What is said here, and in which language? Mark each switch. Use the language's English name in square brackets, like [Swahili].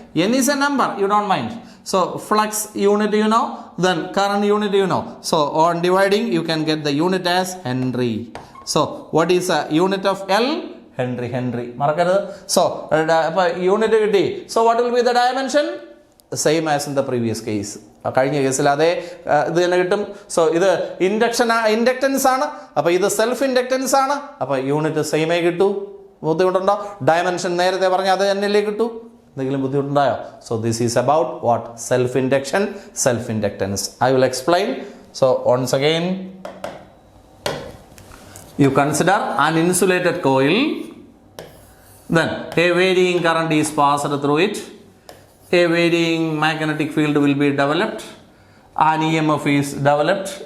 [English] N is a number, you don't mind. So flux unit you know, then current unit you know. So on dividing you can get the unit as Henry. So what is a unit of L? Henry. So unit കിട്ടി. So what will be the dimension? Same as in the previous case. [Malayalam] കഴിഞ്ഞ കേസിൽ അതേ ഇത് തന്നെ കിട്ടും. So ഇത് inductance ആണ്, അപ്പോൾ ഇത് സെൽഫ് ഇൻഡക്റ്റൻസ് ആണ്, അപ്പോൾ യൂണിറ്റ് സെയിമേ കിട്ടൂ. ബുദ്ധിമുട്ടുണ്ടോ? ഡയമെൻഷൻ നേരത്തെ പറഞ്ഞ അത് തന്നെയല്ലേ കിട്ടൂ. എന്തെങ്കിലും ബുദ്ധിമുട്ടുണ്ടായോ? [English] So this is about what? Self induction, self inductance. I will explain. So once again, you consider an insulated coil, then a varying current is passed through it, a varying magnetic field will be developed, an EMF is developed.